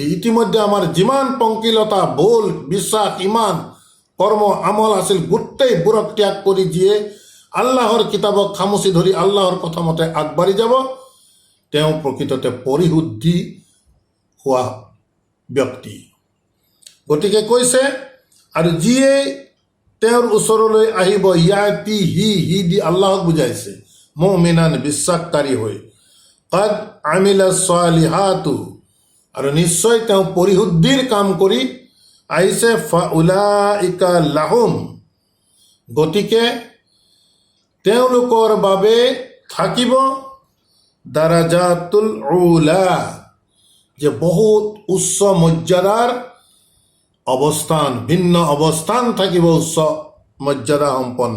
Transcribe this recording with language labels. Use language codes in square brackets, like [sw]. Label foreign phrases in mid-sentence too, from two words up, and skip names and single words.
[as] ইতিমধ্যে আমাৰ যিমান পংকিলতা, ভুল, বিশ্বাস, ইমান, কৰ্ম, আমল আছিল গোটেইবোৰক ত্যাগ কৰি যিয়ে আল্লাহৰ কিতাপক খামুচি ধৰি আল্লাহৰ কথা মতে আগবাঢ়ি যাব, তেওঁ প্ৰকৃততে পৰিশুদ্ধি হোৱা ব্যক্তি। গতিকে কৈছে, আৰু যিয়ে তেওঁৰ ওচৰলৈ আহিব, ইয়াতি হি দি আল্লাহক বুজাইছে, মুমিনান বিশ্বাসকাৰী হৈ, [ar] قد عمل الصالحات [as] আৰু নিশ্চয় তেওঁ পৰিশুদ্ধিৰ কাম কৰি আহিছে, [ar] فأولئك لهم [as] গতিকে তেওঁলোকৰ বাবে থাকিব [ar] الدرجات العلى, [as] যে বহুত উচ্চ মৰ্যাদাৰ অৱস্থান, ভিন্ন অৱস্থান থাকিব, উচ্চ মৰ্যাদা সম্পন্ন।